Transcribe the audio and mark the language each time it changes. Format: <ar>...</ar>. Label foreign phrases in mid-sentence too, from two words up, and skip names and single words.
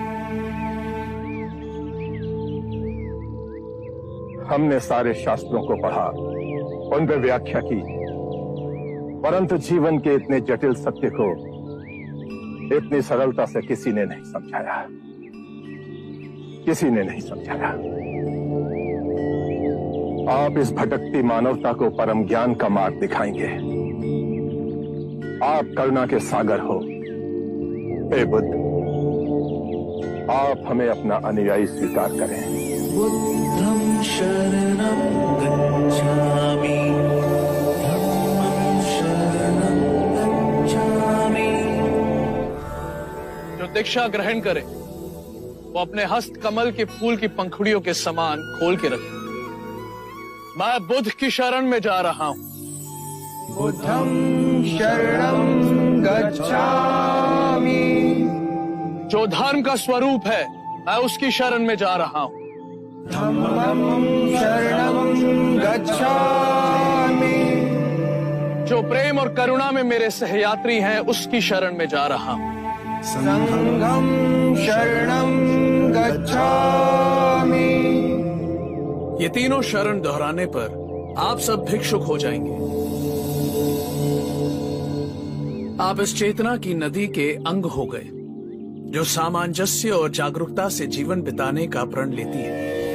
<hi>हमने सारे शास्त्रों को पढ़ा, उन पर व्याख्या की, परंतु जीवन के इतने जटिल सत्य को इतनी सरलता से किसी ने नहीं समझाया, किसी ने नहीं समझाया। आप इस भटकती मानवता को परम ज्ञान का मार्ग दिखाएंगे। आप करुणा के सागर हो। हे बुद्ध, आप हमें अपना अनुयायी स्वीकार करें।</hi> <pi>बुद्धं शरणं गच्छामि, धम्मं शरणं गच्छामि।</pi> <hi>जो दीक्षा ग्रहण करे वो अपने हस्त कमल के फूल की पंखुड़ियों के समान खोल के रखे। मैं बुद्ध की शरण में जा रहा हूं।</hi> <pi>बुद्धं शरणं गच्छामि।</pi> <hi>जो धर्म का स्वरूप है मैं उसकी शरण में जा रहा हूं।</hi> <pi>धम्मं शरणं गच्छामि।</pi> <hi>जो प्रेम और करुणा में मेरे सहयात्री हैं उसकी शरण में जा रहा हूं।</hi> <pi>संघं शरणं गच्छामि।</pi> <hi>ये तीनों शरण दोहराने पर आप सब भिक्षुक हो जाएंगे। आप इस चेतना की नदी के अंग हो गए जो सामंजस्य और जागरूकता से जीवन बिताने का प्रण लेती है।</hi>